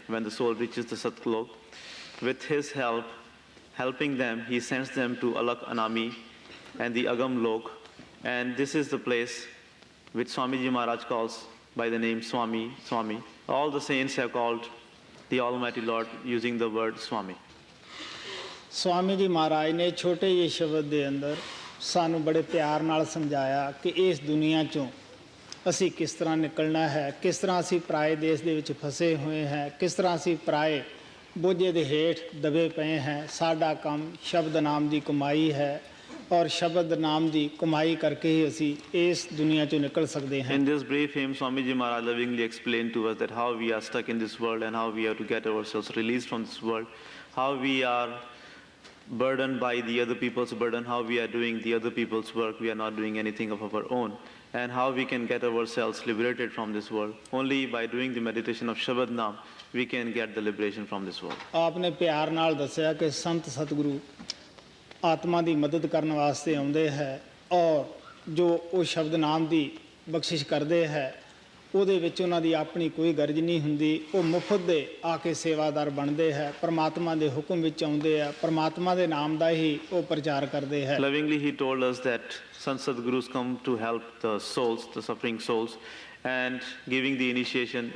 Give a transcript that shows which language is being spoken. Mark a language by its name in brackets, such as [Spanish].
[English] When the soul reaches the Satlok, with his help, helping them, he sends them to Alak Anami and the Agam Lok. And this is the place which Swamiji Maharaj calls by the name Swami, Swami. All the saints have called the Almighty Lord using the word Swami. [Punjabi] Swami ji ਮਹਾਰਾਜ ਨੇ ਛੋਟੇ ਜਿਹੇ ਸ਼ਬਦ ਦੇ ਅੰਦਰ ਸਾਨੂੰ ਬੜੇ ਪਿਆਰ ਨਾਲ ਸਮਝਾਇਆ ਕਿ ਇਸ ਦੁਨੀਆ 'ਚੋਂ ਅਸੀਂ ਕਿਸ ਤਰ੍ਹਾਂ ਨਿਕਲਣਾ ਹੈ, ਕਿਸ ਤਰ੍ਹਾਂ ਅਸੀਂ ਪਰਾਏ ਦੇਸ਼ ਦੇ ਵਿੱਚ ਫਸੇ ਹੋਏ ਹੈ, ਕਿਸ ਤਰ੍ਹਾਂ ਅਸੀਂ ਪਰਾਏ ਬੋਝੇ ਦੇ ਹੇਠ ਦਬੇ ਪਏ ਹੈ। ਸਾਡਾ ਕੰਮ ਸ਼ਬਦ ਨਾਮ ਦੀ ਕਮਾਈ ਹੈ ਔਰ ਸ਼ਬਦ ਨਾਮ ਦੀ ਕਮਾਈ ਕਰਕੇ ਹੀ ਅਸੀਂ ਇਸ ਦੁਨੀਆ 'ਚੋਂ ਨਿਕਲ ਸਕਦੇ ਹਾਂ। [English] In this brief hymn, Swamiji Maharaj lovingly explained to us that how we are stuck in this world and how we have to get ourselves released from this world, how we are burdened by the other people's burden, how we are doing the other people's work, we are not doing anything of our own, and how we can get ourselves liberated from this world. Only by doing the meditation of Shabad Naam, we can get the liberation from this world. [Punjabi] ਆਪਨੇ ਪਿਆਰ ਨਾਲ ਦੱਸਿਆ ਕਿ ਸੰਤ ਸਤਿਗੁਰੂ ਆਤਮਾ ਦੀ ਮਦਦ ਕਰਨ ਵਾਸਤੇ ਆਉਂਦੇ ਹੈ ਔਰ ਜੋ ਉਹ ਸ਼ਬਦ ਨਾਮ ਦੀ ਬਖਸ਼ਿਸ਼ ਕਰਦੇ ਹੈ ਉਹਦੇ ਵਿੱਚ ਉਹਨਾਂ ਦੀ ਆਪਣੀ ਕੋਈ ਗਰਜ ਨਹੀਂ ਹੁੰਦੀ। ਉਹ ਮੁਫਤ ਦੇ ਆ ਕੇ ਸੇਵਾਦਾਰ ਬਣਦੇ ਹੈ, ਪਰਮਾਤਮਾ ਦੇ ਹੁਕਮ ਵਿੱਚ ਆਉਂਦੇ ਆ, ਪਰਮਾਤਮਾ ਦੇ ਨਾਮ ਦਾ ਹੀ ਉਹ ਪ੍ਰਚਾਰ ਕਰਦੇ ਹੈ। [English] Lovingly he told us that Sant Sadgurus come to help the souls, the suffering souls, and giving the initiation.